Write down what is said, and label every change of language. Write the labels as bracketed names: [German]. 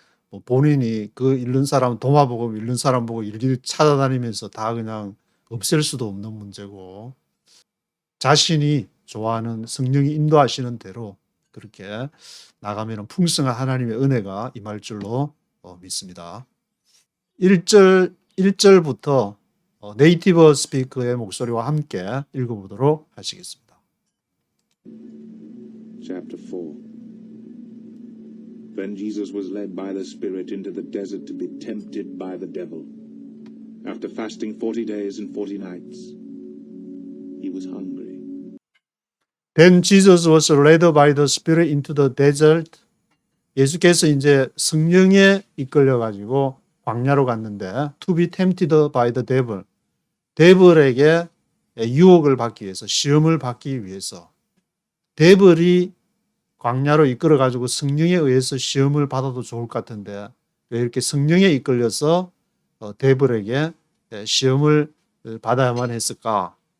[Korean] 뭐 본인이 그 읽는 사람 도마복음 읽는 사람 보고 일일이 찾아다니면서 다 그냥 없앨 수도 없는 문제고 자신이 좋아하는 성령이 인도하시는 대로 그렇게 나가면 풍성한 하나님의 은혜가 임할 줄로 믿습니다. 1절부터 네이티브 스피커의 목소리와 함께 읽어보도록 하시겠습니다. [English] Chapter 4. Then Jesus was led by the Spirit into the desert to be tempted by the devil. After fasting 40 days and 40 nights, he was hungry. Then Jesus was led by the Spirit into the desert. [Korean] 예수께서 이제 성령에 이끌려 가지고 광야로 갔는데 [English] to be tempted by the devil. [Korean] 데블에게 유혹을 받기 위해서 시험을 받기 위해서 데블이 광야로 이끌어 가지고 성령에 의해서 시험을 받아도 좋을 것 같은데 왜 이렇게 성령에 이끌려서 데블에게 시험을 받아야만 했을까?